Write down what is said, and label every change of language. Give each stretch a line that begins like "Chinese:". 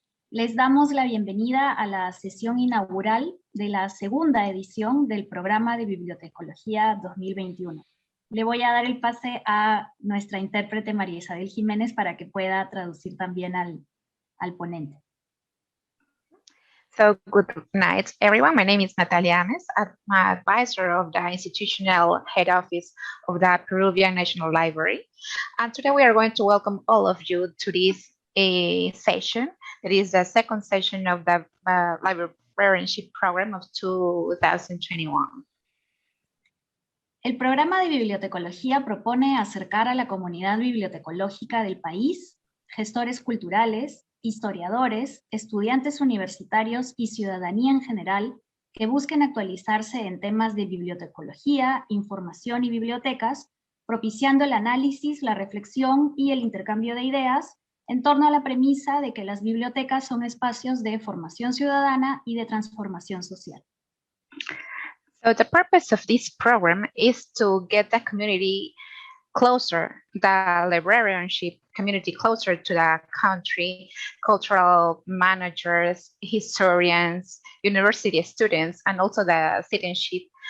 Spanish: Les damos la bienvenida a la sesión inaugural de la segunda edición del Programa de Bibliotecología 2021. Le voy a dar el pase a nuestra intérprete María Isabel Jiménez para que pueda traducir también al ponente.
English: So good night, everyone. My name is Natalia Ames. I'm an advisor of the institutional head office of the Peruvian National Library. And today we are going to welcome all of you to this session. It is the second session of the librarianship program of 2021.
Spanish: El programa de bibliotecología propone acercar a la comunidad bibliotecológica del país, gestores culturales, historiadores, estudiantes universitarios y ciudadanía en general que busquen actualizarse en temas de bibliotecología, información y bibliotecas, propiciando el análisis, la reflexión y el intercambio de ideas en torno a la premisa de que las bibliotecas son espacios de formación ciudadana y de transformación social.
English: So the purpose of this program is to get the community closer, the librarianship community closer to the country, cultural managers, historians, university students, and also the citizenship